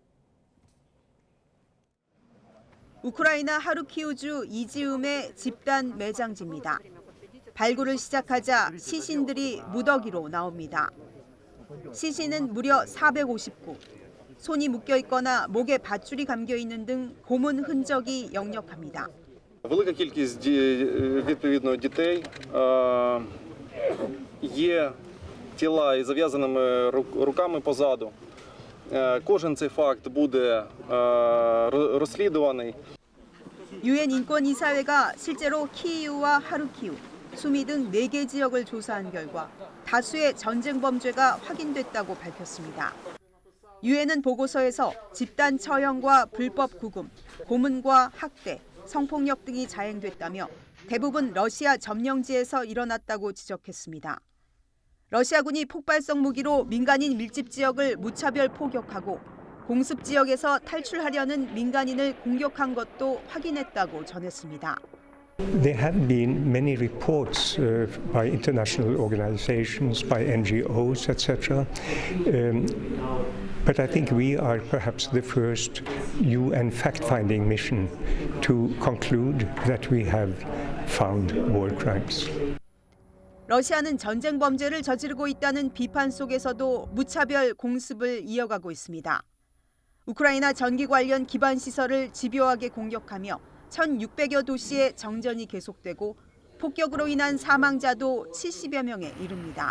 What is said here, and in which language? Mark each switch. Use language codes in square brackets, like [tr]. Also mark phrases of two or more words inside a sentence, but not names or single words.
[ko] 우크라이나 하르키우주 이지움의 집단 매장지입니다. 발굴을 시작하자 시신들이 무더기로 나옵니다. 시신은 무려 459. 손이 묶여 있거나 목에 밧줄이 감겨 있는 등 고문 흔적이 역력합니다. [uk] Велика кількість відповідно дітей, є тіла із зав'язаними руками позаду. Кожен цей факт буде розслідуваний. [ko] 유엔 인권이사회가 실제로 키이우와 하르키우, 수미 등 4개 지역을 조사한 결과 다수의 전쟁 범죄가 확인됐다고 밝혔습니다. 유엔은 보고서에서 집단 처형과 불법 구금, 고문과 학대, 성폭력 등이 자행됐다며 대부분 러시아 점령지에서 일어났다고 지적했습니다. 러시아군이 폭발성 무기로 민간인 밀집 지역을 무차별 포격하고 공습 지역에서 탈출하려는 민간인을 공격한 것도 확인했다고 전했습니다. [en] There have been many reports by international organizations, by NGOs, etc. But I think we are perhaps the first UN fact-finding mission to conclude that we have found war crimes. [ko] 러시아는 전쟁 범죄를 저지르고 있다는 비판 속에서도 무차별 공습을 이어가고 있습니다. 우크라이나 전기 관련 기반 시설을 집요하게 공격하며 1,600여 도시의 정전이 계속되고 폭격으로 인한 사망자도 70여 명에 이릅니다.